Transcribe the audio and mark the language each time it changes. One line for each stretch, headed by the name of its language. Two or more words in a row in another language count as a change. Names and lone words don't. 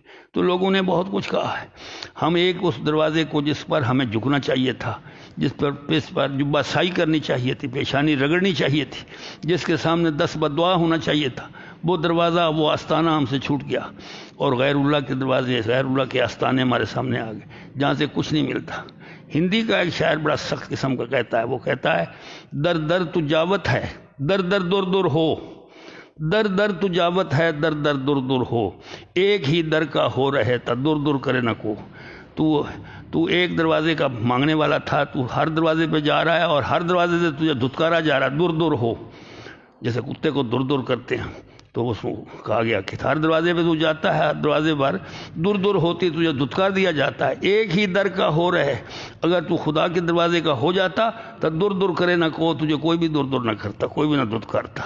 Urdu: تو لوگوں نے بہت کچھ کہا ہے، ہم ایک اس دروازے کو جس پر ہمیں جھکنا چاہیے تھا، جس پر جبہ سائی کرنی چاہیے تھی، پیشانی رگڑنی چاہیے تھی، جس کے سامنے 10 بدعا ہونا چاہیے تھا، وہ دروازہ، وہ آستانہ ہم سے چھوٹ گیا، اور غیر اللہ کے دروازے، غیر اللہ کے آستانے ہمارے سامنے آ گئے جہاں سے کچھ نہیں ملتا۔ ہندی کا ایک شاعر بڑا سخت قسم کا کہتا ہے، وہ کہتا ہے در در تجاوت ہے، در در دور دور ہو، در در تجاوت ہے، در در دور دور ہو، ایک ہی در کا ہو رہے تا دور دور کرے نہ کو۔ تو ایک دروازے کا مانگنے والا تھا، تو ہر دروازے پہ جا رہا ہے اور ہر دروازے سے تجھے دھتکارا جا رہا ہے، دور دور ہو، جیسے کتے کو دور دور کرتے ہیں۔ تو اس کو کہا گیا کہ ہر دروازے پہ تو جاتا ہے، ہر دروازے پر دور دور ہوتی تجھے دھتکار دیا جاتا ہے، ایک ہی در کا ہو رہے، اگر تو خدا کے دروازے کا ہو جاتا تو دور دور کرے نہ کو، تجھے کوئی بھی دور دور نہ کرتا، کوئی بھی نہ دھتکارتا۔